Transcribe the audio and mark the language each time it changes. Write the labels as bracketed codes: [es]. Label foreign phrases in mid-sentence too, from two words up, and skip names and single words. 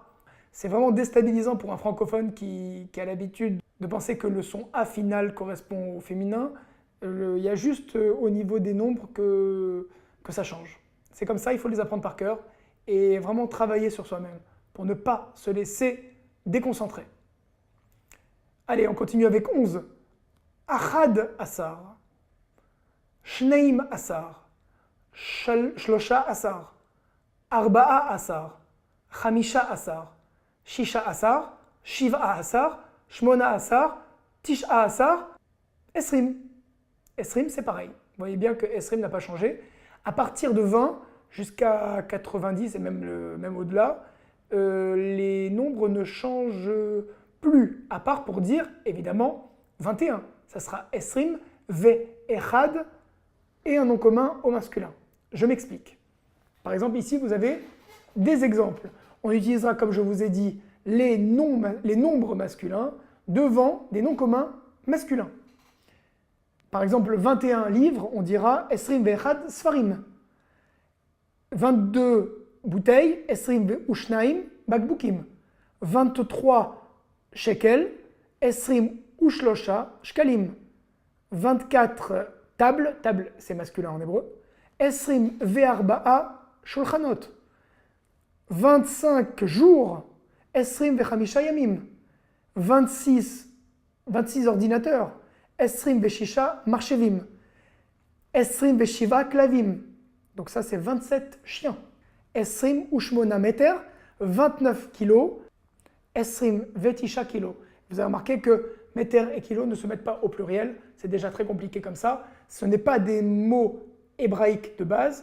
[fr] C'est vraiment déstabilisant pour un francophone qui a l'habitude de penser que le son A final correspond au féminin. Il y a juste au niveau des nombres que ça change. C'est comme ça, il faut les apprendre par cœur et vraiment travailler sur soi-même pour ne pas se laisser déconcentrer. Allez, on continue avec 11. [he] אחד עשר, שנים עשר, שלושה עשר, ארבעה עשר, חמישה עשר, שישה עשר, שבעה עשר, שמונה עשר, תשעה עשר, Esrim. Esrim, [fr] c'est pareil. Vous voyez bien que Esrim n'a pas changé. À partir de 20, jusqu'à 90 et même au-delà, les nombres ne changent plus, à part pour dire, évidemment, 21. Ça sera [he] עשרים, ו, אחד [fr] et un nom commun au masculin. Je m'explique. Par exemple, ici, vous avez des exemples. On utilisera, comme je vous ai dit, les nombres masculins devant des noms communs masculins. Par exemple, 21 livres, on dira [he] עשרים ואחד ספרים. 22 bouteilles, עשרים ושניים בקבוקים. 23 shekels, עשרים ושלושה שקלים. [fr] 24 tables, table c'est masculin en hébreu, [he] עשרים וארבעה שולחנות. 25 jours, עשרים וחמישה ימים. 26 ordinateurs, עשרים ושישה מרחבים. עשרים ושבעה כלבים. [fr] Donc ça c'est 27 chiens. [he] עשרים ושמונה מטר, 29 kilos. עשרים ותשעה קילו. [fr] Vous avez remarqué que meter et kilo ne se mettent pas au pluriel. C'est déjà très compliqué comme ça. Ce n'est pas des mots hébraïques de base.